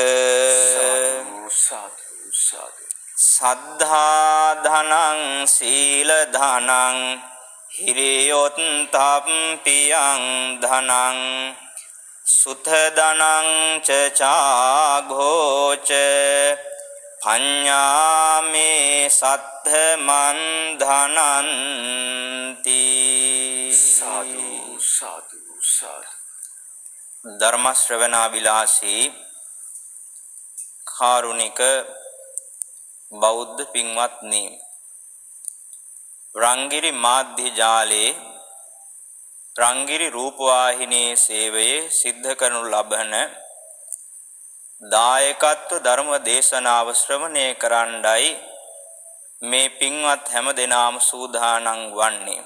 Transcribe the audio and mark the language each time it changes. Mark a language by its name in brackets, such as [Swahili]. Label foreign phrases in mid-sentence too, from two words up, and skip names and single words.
[Pali] සද්ධා ධනං සීල ධනං හිරියොත්තප්පියං ධනං සුත ධනං ච චාඝෝච පඤ්ඤාමේ සද්ධමන් ධනන්ති සාදු සාදු සාදු. [Sinhala] ධර්ම ශ්‍රවණා විලාසී කාරුණික බෞද්ධ පින්වත්නි, රංගිරි මාධ්‍ය ජාලයේ රංගිරි රූපවාහිනී සේවයේ සිද්ධ කරනු ලබන දායකත්ව ධර්ම දේශනාව ශ්‍රවණය කරන්නයි මේ පින්වත් හැම දෙනාම සූදානම් වන්නේ.